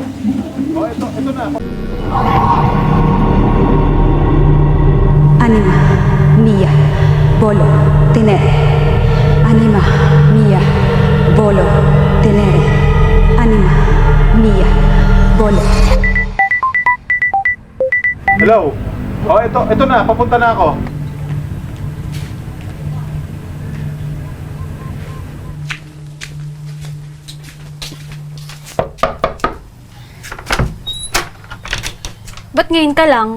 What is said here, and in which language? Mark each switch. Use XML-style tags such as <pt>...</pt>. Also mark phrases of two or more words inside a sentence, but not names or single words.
<tl>Ito na. Anima, Mia, Bolo, Tenere. Anima, Mia, Bolo, Tenere. Anima, Mia, Bolo. Hello? Ito na. Papunta na ako. Ba't ngayon ka lang?</tl>